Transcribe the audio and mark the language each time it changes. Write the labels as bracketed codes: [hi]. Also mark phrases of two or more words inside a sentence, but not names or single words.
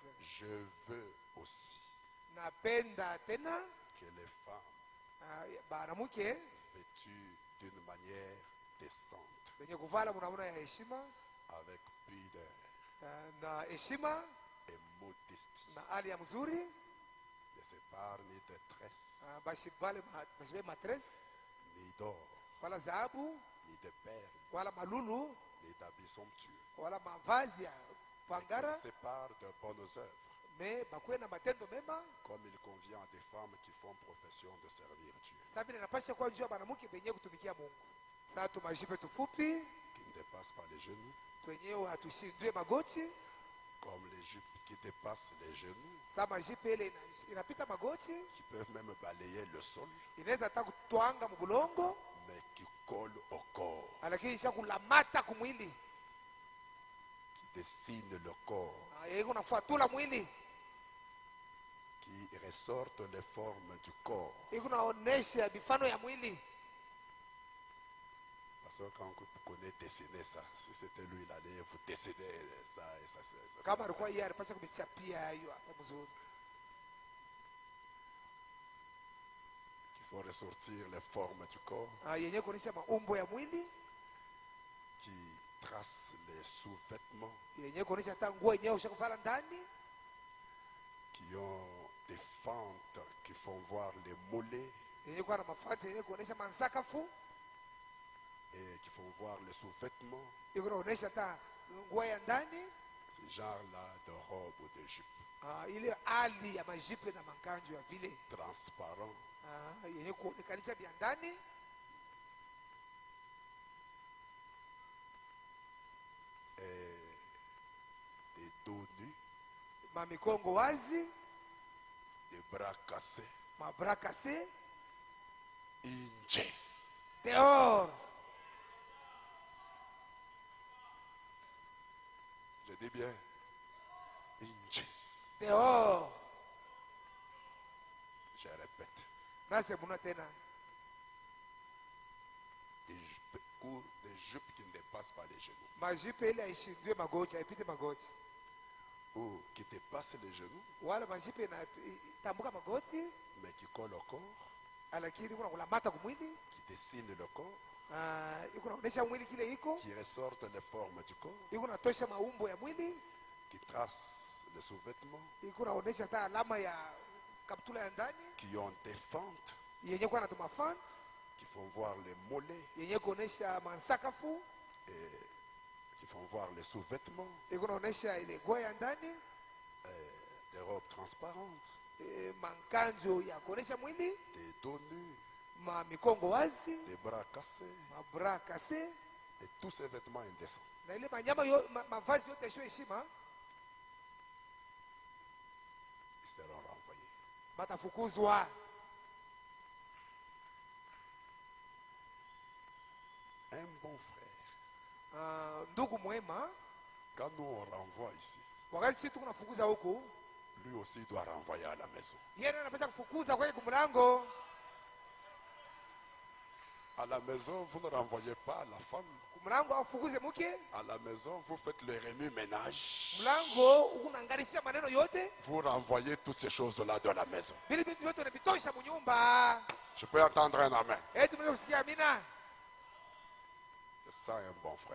[fr] Je veux aussi que les femmes vêtues d'une manière décente, avec pudeur et modestie, de ses parts, ni de tresses, [sw] bashibe matresse [fr] ni d'or, [sw] wala dhahabu [fr] ni de perles, [sw] wala malulu [fr] ni d'habits somptueux. [sw] wala mavazi ya pangara, [fr] Qu'ils séparent de bonnes œuvres, [sw] mais bakuwe na matendo mema, [fr] comme il convient à des femmes qui font profession de servir Dieu, [sw] sabi inapasha kuwa njia banamuke benye kutumikia Mungu. Sasa tumajipe tufupi [fr] qui ne dépassent pas les genoux, [sw] twenyewe hatushindwe magoti, [fr] comme les jupes qui dépassent les genoux, [sw] sa majipe ile inapita magoti, [fr] qui peuvent même balayer le sol, [sw] inaweza hata kutwanga mbulongo, [fr] mais qui collent au corps, [sw] lakini isha kulamata kumwili, [fr] qui dessinent le corps, [sw] iko nafuatula mwili, [fr] qui ressortent les formes du corps. [sw] iko naonesha mifano ya mwili. [fr] Parce que quand vous connaissez dessiner ça, si c'était lui, il allait vous dessiner ça et ça. [sw] Kama alikuwa yeye alipasha kumichapia hiyo hapa mzuri. [fr] Il faut ressortir les formes du corps, [sw] Yenye kuonesha maumbo ya mwili, [fr] qui trace les sous-vêtements, [sw] yenye kuonesha hata nguo yenyewe ushakuvala ndani, [fr] qui ont des fentes qui font voir les mollets [sw] yenye kuwa na mafati yenye kuonesha mansakafu, [fr] et qui font voir les sous-vêtements, [sw] iko naonesha hata nguo ya ndani, [fr] ce genre-là de robe ou de jupe [sw] ile hali ya majipe na manganjo ya vile [fr] transparent, [sw] yenye kuonekanisha vya ndani, [fr] et des dos nus, [sw] mamikongo wazi, [fr] des bras cassés, [sw] mabra kase, inje. [fr] dehors. Je dis bien, inje. Dehors. Je répète, [sw] Nasemuna tena. [fr] des jupes courtes, des jupes qui ne dépassent pas les genoux, [sw] Majipe ile haishindwe magoti, haipite magoti. [fr] ou qui dépassent les genoux, [sw] Wala majipe inatambuka magoti, [fr] mais qui collent au corps, [sw] lakini kuna kulamata kumwili, [fr] qui dessinent le corps, [sw] iko naonesha mwili kile iko, [fr] qui ressortent les formes du corps, [sw] iko natosha maumbo ya mwili, [fr] qui tracent les sous-vêtements, [sw] iko naonesha hata alama ya kaptula ya ndani, [fr] qui ont des fentes, [sw] yenye kuwa na tumafant, [fr] qui font voir les mollets [sw] yenye kuonesha mansakafu, [fr] et qui font voir les sous-vêtements, [sw] iko naonesha ile nguo ya ndani, [fr] des robes transparentes, [sw] mankanjo ya kuonesha mwili, [fr] des dos nus, [sw] mikongo wazi, [fr] des bras cassés [sw] mabra kase, [fr] et tous ces vêtements indécents. [sw] na ile manyama mavazi yote yasio heshima, [fr] Ils seront renvoyés. [sw] batafukuzwa. [fr] Un bon frère, [sw] Ndugu mwema, [fr] quand nous on renvoie ici, [sw] wakati sisi tuko nafukuza huku, [fr] lui aussi doit renvoyer à la maison. [sw] yeye anapaswa kufukuza kwenye kumlango. [fr] À la maison, vous ne renvoyez pas la femme. [sw] Kumlango afukuze mke, [fr] À la maison, vous faites le remue-ménage. [sw] mlango unaangalia maneno yote, [fr] Vous renvoyez toutes ces choses-là dans la maison. [sw] vile vitu vyote unavitosha mnyumba. [fr] Je peux entendre un amen. [sw] Eti mnaweza kusikia amina? [fr] C'est ça un bon frère,